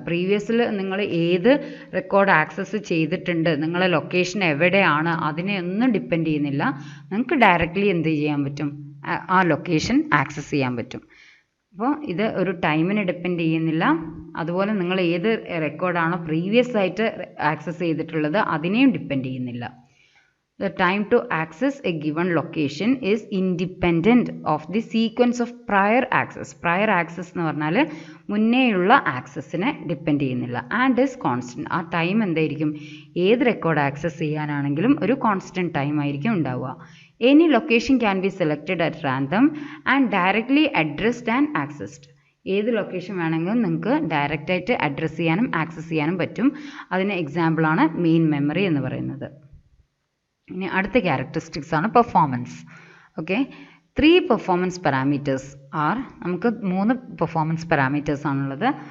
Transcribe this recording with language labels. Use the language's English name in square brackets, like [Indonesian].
[Malayalam] പ്രീവിയസിൽ നിങ്ങൾ ഏത് record access ചെയ്തിട്ടുണ്ട്, നിങ്ങളെ ലൊക്കേഷൻ എവിടെയാണ്, അതിനെ ഒന്നും ഡിപ്പെൻഡ് ചെയ്യുന്നില്ല. നിങ്ങൾക്ക് ഡയറക്റ്റ്ലി എന്ത് ചെയ്യാൻ പറ്റും, ആ ലൊക്കേഷൻ ആക്സസ് ചെയ്യാൻ പറ്റും. അപ്പോൾ ഇത് ഒരു ടൈമിനെ ഡിപ്പെൻഡ് ചെയ്യുന്നില്ല. അതുപോലെ നിങ്ങൾ ഏത് റെക്കോർഡാണോ പ്രീവിയസ് ആയിട്ട് ആക്സസ് ചെയ്തിട്ടുള്ളത് അതിനെയും ഡിപ്പെൻഡ് ചെയ്യുന്നില്ല. [English] The time to access a given location is independent of the sequence of prior access. [Malayalam] Prior access എന്ന് പറഞ്ഞാൽ മുന്നേയുള്ള ആക്സസിനെ ഡിപ്പെൻഡ് ചെയ്യുന്നില്ല. [English] And is constant. [Malayalam] ആ ടൈം എന്തായിരിക്കും, ഏത് റെക്കോർഡ് ആക്സസ് ചെയ്യാനാണെങ്കിലും ഒരു കോൺസ്റ്റൻറ്റ് ടൈം ആയിരിക്കും ഉണ്ടാവുക. [English] Any location can be selected at random and directly addressed and accessed. [Malayalam] ഏത് ലൊക്കേഷൻ വേണമെങ്കിലും നിങ്ങൾക്ക് ഡയറക്റ്റായിട്ട് അഡ്രസ്സ് ചെയ്യാനും ആക്സസ് ചെയ്യാനും പറ്റും. അതിന് എക്സാമ്പിളാണ് മെയിൻ മെമ്മറി എന്ന് പറയുന്നത്. ഇനി അടുത്ത ക്യാരക്ടറിസ്റ്റിക്സ് ആണ് performance. Okay, 3 performance parameters R, നമുക്ക് 3 പെർഫോമൻസ് പാരാമീറ്റേഴ്സ് ആണുള്ളത്.